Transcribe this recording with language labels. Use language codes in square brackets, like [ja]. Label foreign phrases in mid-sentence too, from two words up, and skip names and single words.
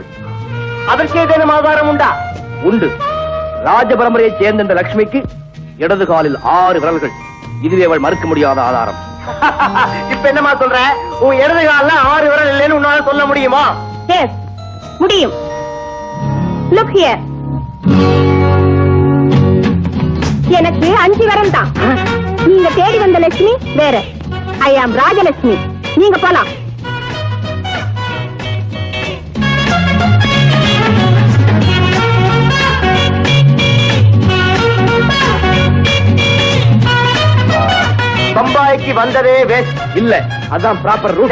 [ta] அதற்கு ஏதேனும் ஆதாரம் உண்டா? உண்டு. ராஜ பரம்பரையை சேர்ந்த இந்த லட்சுமிக்கு இடது காலில் 6 விரல்கள். இதுவே அவள் மறுக்க முடியாத ஆதாரம். இப்ப என்னமா சொல்ற? உன் இடது கால்ல 6 விரல் இல்லைன்னு உன்னால சொல்ல முடியுமா? Yes, முடியும். [en] Look here. [ta] எனக்கு 5 விரல் தான். நீங்க தேடி வந்த லட்சுமி வேற. [en] I am ராஜலட்சுமி. [ta] நீங்க போலாம். பம்பாய்க்கு வந்ததே வேஸ்ட். இல்ல, அதான் [en] proper route.